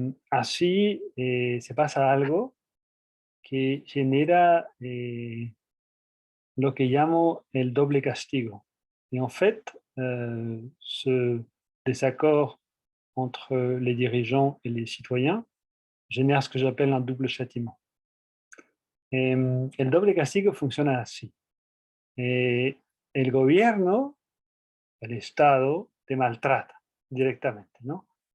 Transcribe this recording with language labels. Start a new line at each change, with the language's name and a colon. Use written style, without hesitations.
Spanish: Así se pasa algo que genera lo que llamo el doble castigo.
French: Et en fait, ce désaccord entre les dirigeants et les citoyens génère ce que j'appelle un double châtiment.
Spanish: El doble castigo funciona así. El gobierno, el Estado, te maltrata directamente, ¿no?